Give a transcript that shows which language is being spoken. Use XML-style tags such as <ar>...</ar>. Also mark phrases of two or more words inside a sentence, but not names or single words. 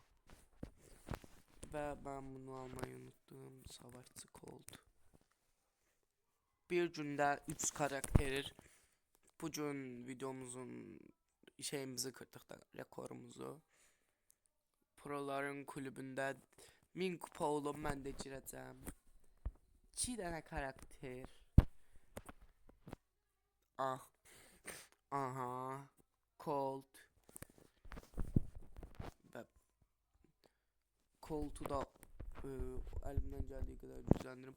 <tr>Ve ben bunu almayı unuttum. Savaşçı Colt. Bir günde 3 karakter. Bugün videomuzun şeyimizi kırdık da rekorumuzu.</tr> <az>Proların kulübündə 1000 kupa olub mən də girəcəm. 2 dənə karakter. Aha. Colt. Və Colt'u da əlimdən gəldiyi qədər gücləndirim.</az>